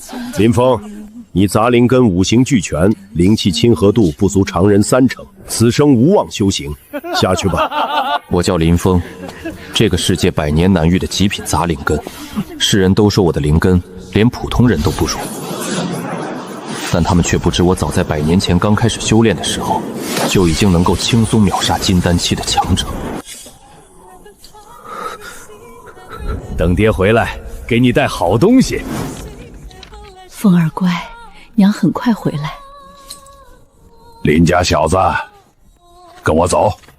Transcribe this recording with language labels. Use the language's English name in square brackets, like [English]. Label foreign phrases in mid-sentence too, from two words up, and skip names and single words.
[Chinese] 林峰，你杂灵根五行俱全，灵气亲和度不足常人30%，此生无望修行，下去吧。我叫林峰，这个世界百年难遇的极品杂灵根，世人都说我的灵根连普通人都不如。但他们却不知，我早在100年前刚开始修炼的时候，就已经能够轻鬆秒殺金丹期的強者。等爹回來，給你帶好東西。風兒乖，娘很快回來。林家小子，跟我走。